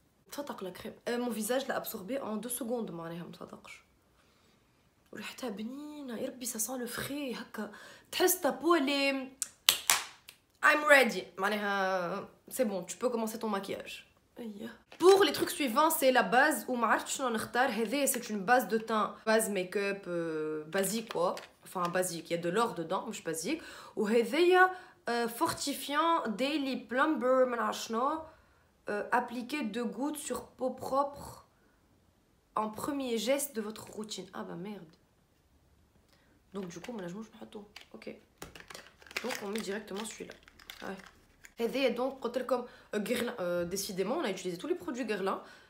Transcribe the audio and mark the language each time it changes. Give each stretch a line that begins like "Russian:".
Arabic: تصدق
French: la crème. Mon visage l'a absorbé en 2 secondes
Arabic: معناها مصدقش. وريحتها بنينه يا ربي,
French: ça sent le frais
Arabic: هكا. تحس
French: ta peau elle est
English: I'm ready
Arabic: معناها
French: c'est bon, tu peux commencer ton maquillage. Pour les trucs suivants, c'est la base ou
Arabic: ما عرفتش شنو نختار. هذه
French: c'est une base de teint, base make-up basique quoi. Enfin basique, il y a de l'or dedans,
Arabic: مش
French: basique.
Arabic: وهذه fortifiant daily plumber ما نعرف شنو.
French: Appliquez 2 gouttes sur peau propre en premier geste de votre routine. Ah bah merde. Donc du coup, je vais mettre. Ok. Donc on met directement celui-là. Ouais. Et donc, comme Guerlain, décidément, on a utilisé tous les produits Guerlain.